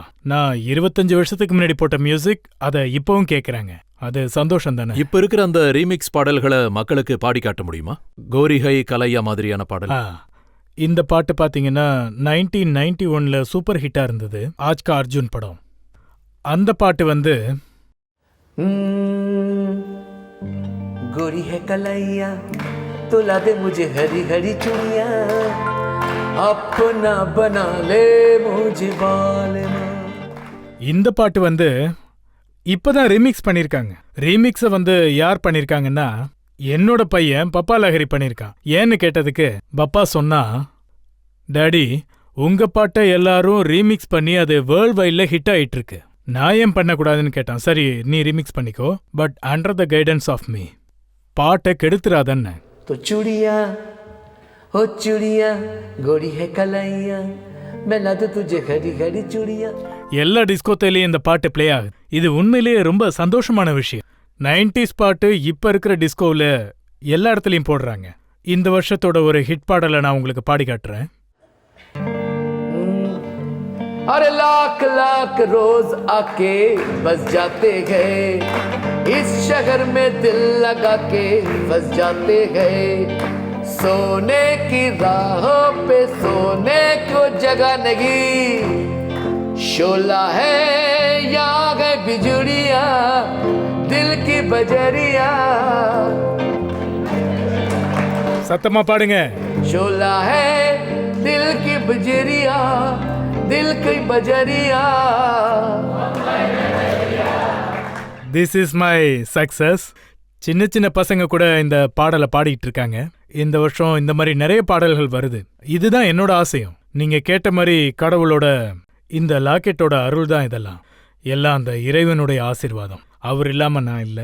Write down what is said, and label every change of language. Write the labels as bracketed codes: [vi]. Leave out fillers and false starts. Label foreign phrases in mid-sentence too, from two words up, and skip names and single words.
[ta] நான் 25 வருஷத்துக்கு முன்னாடி போட்ட மியூசிக் அதை இப்பவும் கேட்கறாங்க. அது சந்தோஷம் தானே. இப்ப இருக்கிற அந்த ரீமிக்ஸ் பாடல்களை மக்களுக்கு பாடி காட்ட முடியுமா? [hi] गोरी है कलैया [ta] மாதிரியான பாடல். இந்த பாட்டு பாத்தீங்கன்னா 1991ல சூப்பர் ஹிட்டா இருந்தது, ஆஜ்கா அர்ஜுன் படம். அந்த பாட்டு [hi] गोरी है कलैया तुला दे मुझे हरी हरी चुनिया अपना बना ले मुझे बालना. [ta] இந்த பாட்டு இப்பதான் ரீமிக்ஸ் பண்ணிருக்காங்க. ரீமிக்ஸ யார் பண்ணிருக்காங்கன்னா, என்னோட பையன் பப்பா லஹரி பண்ணிருக்கான். ஏன்னு கேட்டதுக்கு பப்பா சொன்னா, டாடி உங்க பாட்டை எல்லாரும் ரீமிக்ஸ் பண்ணி அது [en] world wideல hit [ta] ஆயிட்டு இருக்கு, நான் ஏன் பண்ணக்கூடாதுன்னு கேட்டான். சரி நீ ரீமிக்ஸ் பண்ணிக்கோ, [en] but under the guidance of me, [ta] பாட்டை கெடுத்துறாதன்னு. [hi] तो चूड़िया ओ चूड़ियां गोरी है कलाइयां मैं ला दूं तुझे हरी हरी चूड़ियां. [ta] எல்லா டிஸ்கோத்திலையும் இந்த பாட்டு ப்ளே ஆகுது. இது உண்மையிலேயே ரொம்ப சந்தோஷமான விஷயம். 90s பாட்டு இப்ப இருக்கிற டிஸ்கோவில் எல்லா இடத்துலையும் போடுறாங்க. இந்த வருஷத்தோட ஒரு ஹிட் பாடலை நான் உங்களுக்கு பாடி காட்டுறேன். [hi] अरे लाख लाख रोज आके बस जाते गए इस शहर में दिल लगा के बस जाते गए सोने की राहों पे सोने को जगह नहीं शोला है यहाँ है बिजुड़िया दिल की बजरिया [ta] சத்தமா பாடுங்க. [hi] शोला है दिल की बजरिया दिल की बजरिया. [en] this is my success. [ta] சின்ன சின்ன பசங்க கூட இந்த பாடலை பாடிட்டு இருக்காங்க. இந்த வருஷம் இந்த மாதிரி நிறைய பாடல்கள் வருது. இதுதான் என்னோட ஆசையும். நீங்க கேட்ட மாதிரி கடவுளோட இந்த லாக்கெட்டோட அருள் தான் இதெல்லாம். எல்லாம் அந்த இறைவனுடைய ஆசீர்வாதம். அவர் இல்லாம நான் இல்லை.